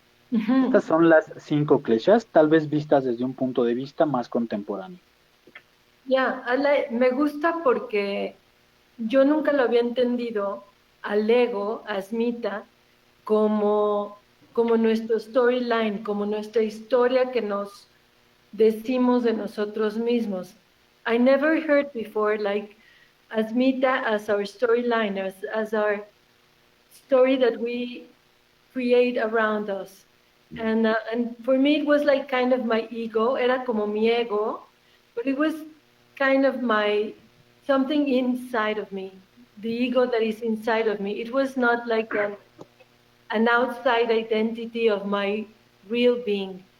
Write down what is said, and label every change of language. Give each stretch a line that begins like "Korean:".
Spanish: Mhm. Estas son las 5 kleshas, tal vez vistas desde un punto de vista más contemporáneo. Yeah, me gusta porque yo nunca lo había entendido al ego, a Smita, como nuestro storyline, como nuestra historia que nos decimos de nosotros mismos.
English: I never heard before like Asmita as our storyline, as our story that we create around us. And for me it was like kind of my ego,
Spanish: era como mi ego,
English: but it was kind of something inside of me, the ego that is inside of me. It was not like an outside identity of my real being.